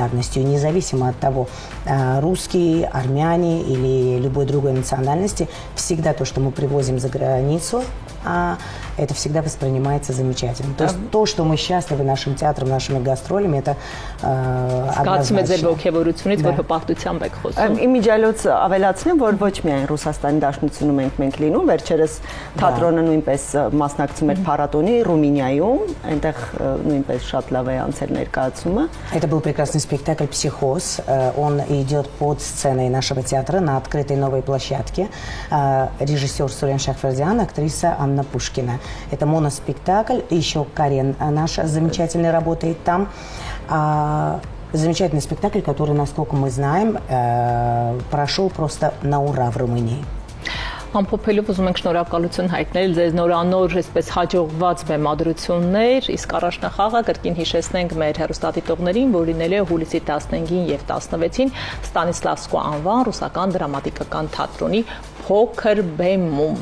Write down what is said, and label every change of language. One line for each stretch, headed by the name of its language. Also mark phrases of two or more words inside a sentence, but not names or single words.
Russian: И независимо от того, русские, армяне или любой другой национальности, всегда то, что мы привозим за границу, это всегда воспринимается замечательно. То есть то, что мы счастливы нашим театром, нашими гастролями, это однозначно.
Armenian: Իմիջիայլոց ավելացնեմ, որ ոչ միայն Ռուսաստանի Դաշնությունում ենք լինում, վերջերս թատրոնը նույնպես մասնակցում էր փառատոնի Ռումինիայում, այնտեղ նույնպես շատ լավ է անցել ներկայացումը։
Russian: Это был прекрасный спектакль «Психоз». Он идет под сценой нашего театра на открытой новой площадке. Режиссер Сурен Шахвердян, актриса Анна Пушкина. Это моноспектакль. Еще Карен наша замечательно работает там. Замечательный спектакль, который, насколько мы знаем, прошел просто на ура в Румынии.
Armenian: Ամփոփելով ուզում ենք շնորհակալություն հայտնել ձեզ նորանոր այսպես հաջողված բեմադրություններ, իսկ առաջնախաղը կրկին հիշեցնենք մեր հեռուստադիտողներին, որ լինել է հուլիսի 15-ին եւ 16-ին Ստանիսլավսկու անվան ռուսական դրամատիկական թատրոնի փոքր բեմում։